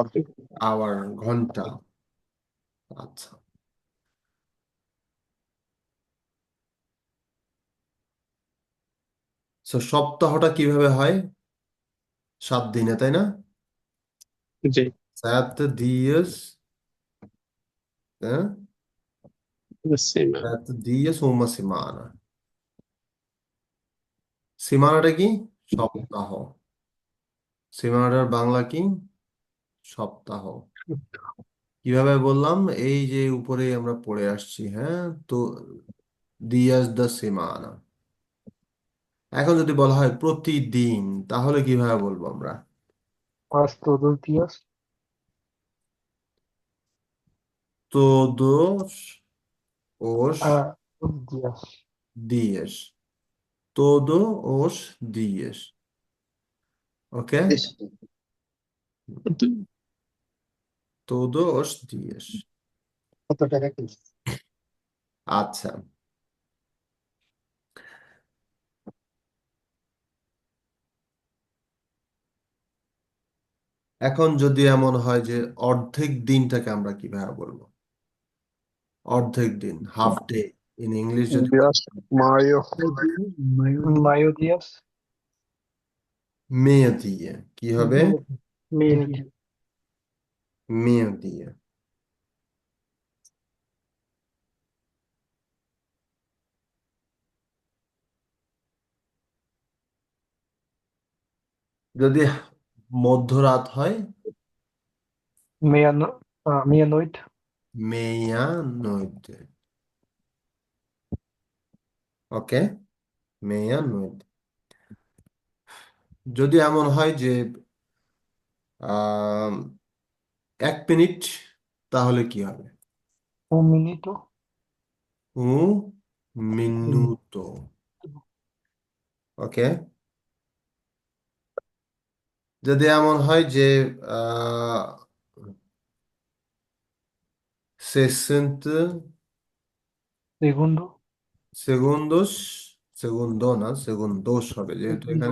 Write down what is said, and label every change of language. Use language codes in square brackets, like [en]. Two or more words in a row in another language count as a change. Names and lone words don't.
[bn] আওয়ার, ঘন্টা। আচ্ছা, সো সপ্তাহটা কিভাবে হয়? 7 দিনে, তাই না? জি, 7 dias, হ্যাঁ, সেম। [pt] 7 dias uma semana। [bn] সীমানাটা কি? সপ্তাহ। সীমানাটার বাংলা কি? সপ্তাহ। কিভাবে বললাম? এই যে উপরে আমরা পড়ে আসছি, হ্যাঁ, তো [pt] dias da semana, [bn] এখন যদি বলা হয় প্রতিদিন, তাহলে কিভাবে বলবো আমরা? [pt] Mas todos os dias. Todos os Os dias. dias. Todos os dias. Ok? Todos os dias. [bn] কত টাকা কি? আচ্ছা, এখন যদি এমন হয় যে অর্ধেক দিনটাকে আমরা কিভাবে বলবো? অর্ধেক দিন, [en] half day. in English [bn] যদি [pt] Dias. Maio. মায়ু Maio dias. meio dia [bn] কি হবে? [pt] মেয়ে Meio দিয়ে dia. meio dia. [bn] যদি মধ্যরাত হয়, [pt] Meia-noite. meia noite. ওকে, meia noite. [bn] যদি এমন হয় যে আহ 1 মিনিট, তাহলে কি হবে? [pt] Minuto. Un minuto. [bn] ওকে, যদি এমন হয় যে আহ 60 [pt] Segundo. [bn] সেগুন্ডোস, সেগুন্ডো না, সেগুন্ডোস হবে, যেহেতু এখানে